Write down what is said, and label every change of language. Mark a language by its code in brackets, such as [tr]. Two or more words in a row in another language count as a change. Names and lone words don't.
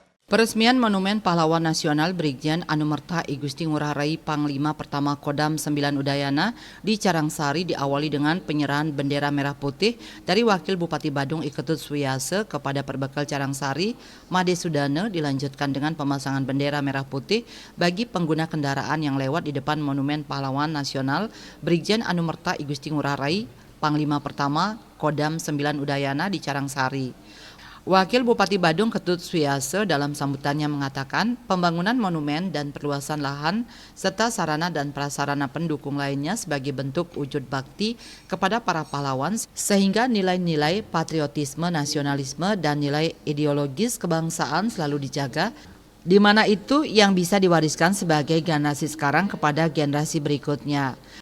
[id] Peresmian Monumen Pahlawan Nasional Brigjen Anumerta I Gusti Ngurah Rai Panglima Pertama Kodam 9 Udayana di Carangsari diawali dengan penyerahan bendera merah putih dari Wakil Bupati Badung I Ketut Suwiyase kepada Perbekal Carangsari, Made Sudane, dilanjutkan dengan pemasangan bendera merah putih bagi pengguna kendaraan yang lewat di depan Monumen Pahlawan Nasional Brigjen Anumerta I Gusti Ngurah Rai Panglima Pertama Kodam 9 Udayana di Carangsari. Wakil Bupati Badung Ketut Suwiyase dalam sambutannya mengatakan pembangunan monumen dan perluasan lahan serta sarana dan prasarana pendukung lainnya sebagai bentuk wujud bakti kepada para pahlawan sehingga nilai-nilai patriotisme, nasionalisme, dan nilai ideologis kebangsaan selalu dijaga, di mana itu yang bisa diwariskan sebagai generasi sekarang kepada generasi berikutnya.